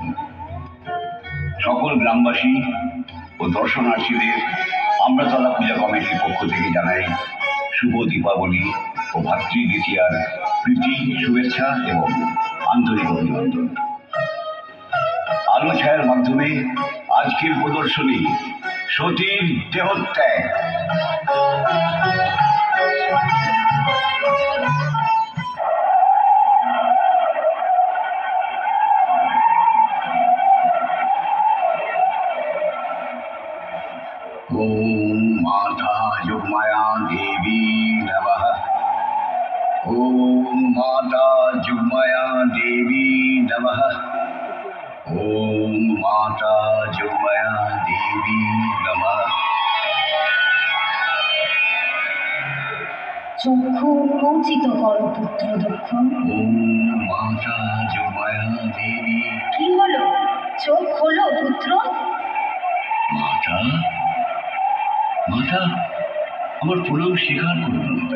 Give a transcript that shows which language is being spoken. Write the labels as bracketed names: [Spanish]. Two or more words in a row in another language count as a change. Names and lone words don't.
[Bangla] সকল গ্রামবাসী ও দর্শনার্থীদের আমরাতলা পূজা কমিটির পক্ষ থেকে জানাই শুভ দীপাবলি ও ভাতৃ দ্বিতীয়ার প্রীতি, শুভেচ্ছা এবং আন্তরিক অভিনন্দন। আলো ছায়ার মাধ্যমে আজকের প্রদর্শনী সতীর দেহত্যাগ। [Sanskrit] ओम माता जुगमाया देवी नमः। ओम माता जुगमाया देवी नमः। ओम माता जुगमाया देवी नमः। [Bangla] চক্ষু উন্মোচিত করো পুত্র দক্ষ। [Sanskrit] ওম মাতা যোগমায়া দেবী। [Bangla] কি হলো? চোখ খোলো পুত্র। মাতা, মাতা, আমার প্রণাম স্বীকার করুন মাতা।